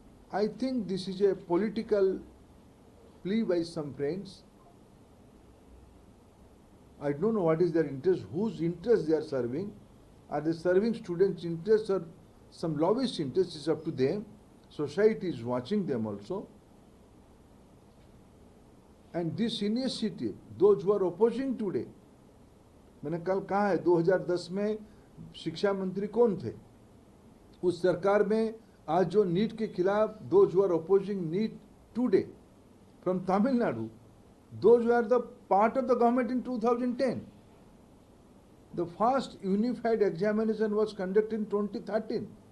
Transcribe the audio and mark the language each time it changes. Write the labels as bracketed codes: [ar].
[en] I think this is a political plea by some friends. I don't know what is their interest, whose interest they are serving. Are they serving students' interests or some lobbyist interest? Is up to them. Society is watching them also. And this initiative, those who are opposing today, [hi] मैंने कल कहा है 2010 में शिक्षा मंत्री कौन थे? उस सरकार में आज जो नीट के खिलाफ, [en] those who are opposing NEET today from Tamil Nadu, those who are the part of the government in 2010. The first unified examination was conducted in 2013.